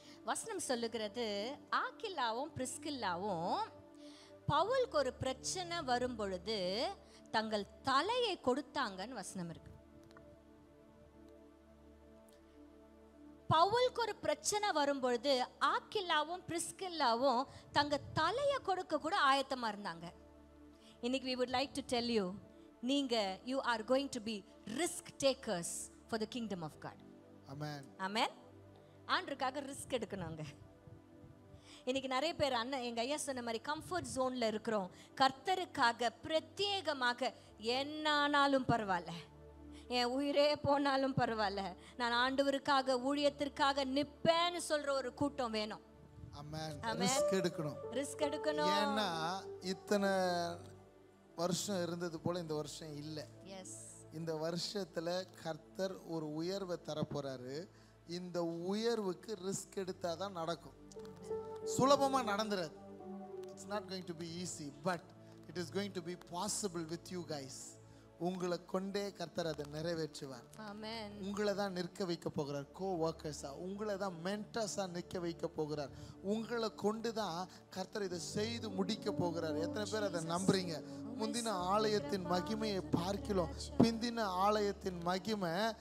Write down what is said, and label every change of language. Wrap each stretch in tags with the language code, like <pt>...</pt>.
<ta>வசனம் சொல்லுகிறது, ஆக்கில்லாவும் பிரிஸ்கில்லாவும் பவுலுக்கு ஒரு பிரச்சனை வரும் பொழுது தங்கள் தலையை கொடுத்தாங்கன்னு வசனம் இருக்கு. பவுலுக்கு ஒரு பிரச்சனை வரும் பொழுது ஆக்கில்லாவும் பிரிஸ்கில்லாவும் தங்க தலையை கொடுக்க கூட ஆயத்தமா இருந்தாங்க. இன்னைக்கு</ta> <en>we would like to tell you,</en> <ta>நீங்க</ta> <en>you are going to be risk takers for the kingdom of God.</en> <ta>ஆமென், ஆமென். ஆண்டவருக்காக ரிஸ்க் எடுக்கணுங்க. இன்னைக்கு நிறைய பேர் அண்ணன் எங்க ஐயா சொன்ன மாதிரி கம்ஃபர்ட் ஜோன்ல இருக்கிறோம். கர்த்தருக்காக பிரத்யேகமாக என்ன ஆனாலும் பரவாயில்ல, என் உயிரே போனாலும் பரவாயில்ல, நான் ஆண்டவருக்காக ஊழியத்திற்காக நிப்பேன்னு சொல்ற ஒரு கூட்டம் வேணும். ஆமென். ரிஸ்க் எடுக்கணும், ரிஸ்க் எடுக்கணும். ஏன்னா இத்தனை வருஷம் இருந்தது போல இந்த வருஷம் இல்ல.</ta> <en>yes,</en> <ta>இந்த வருஷத்துல கர்த்தர் ஒரு உயர்வை தரப்போறாரு. இந்த உயர்வுக்கு ரிஸ்க் எடுத்தாதான் நடக்கும். சுலபமா நடந்துராது.</ta> <en>It's not going to be easy, but it is going to be possible with you guys.</en> <ta>உங்களை கொண்டே கர்த்தர் அதை நிறைவேற்றுவார். ஆமென். உங்களை தான் நிற்க வைக்க போகிறார். கோ ஒர்க்கர்ஸா, உங்களை தான் மென்டர்ஸா நிற்க வைக்க போகிறார். உங்களை கொண்டு தான் கர்த்தர் இதை செய்து முடிக்க போகிறார். எத்தனை பேர் அதை நம்புறீங்க? முந்தின ஆலயத்தின் மகிமையை பார்க்கிறோம். பிந்தின ஆலயத்தின் மகிமை</ta>